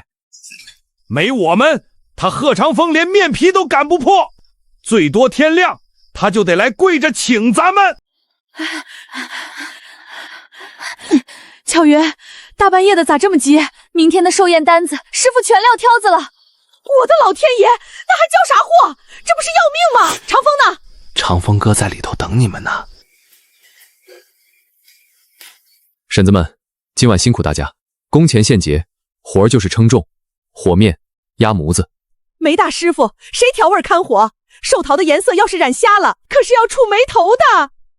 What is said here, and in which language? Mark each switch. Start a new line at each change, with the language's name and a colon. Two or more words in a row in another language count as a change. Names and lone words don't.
Chinese: 沒我們，他賀長風連面皮都擀不破，最多天亮，他就得來跪着請咱們。巧雲，大半夜的咋這麼急？明天的壽宴單子，師傅全撂挑子了。我的老天爺，那還叫啥貨？這不是要命嗎？長風呢？長風哥在裡頭等你們呢。嬸子們，今晚辛苦大家，工錢現結，活兒就是稱重、和麵、壓模子。梅大師傅，誰調味看火？壽桃的顏色要是染瞎了，可是要觸霉頭的。